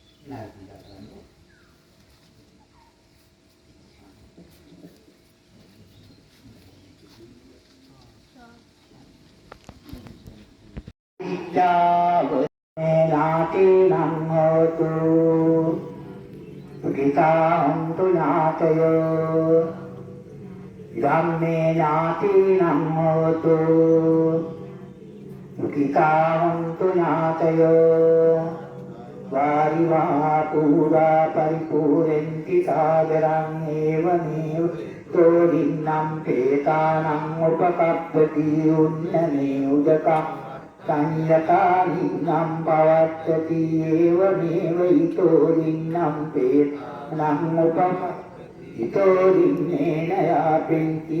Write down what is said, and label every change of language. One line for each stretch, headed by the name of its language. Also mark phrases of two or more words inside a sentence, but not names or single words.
Pali: ඥාතිනම් හෝතු සුඛිතාන්තු ඥාතයෝ ධම්මේ ඥාතිනම් හෝතු සුඛිතාන්තු ඥාතයෝ වාරිවා පුරා පරිපූර්ණති සාදරං ඒවමේව තෝරින්නම් පේතානං උපකප්පති උන්නනේ උදකං සංයතානින්නම් පවත්තති ඒවමේව ඊතෝරින්නම් පේතානං උපකප්පති ඊතෝරින්නේන යාපෙන්ති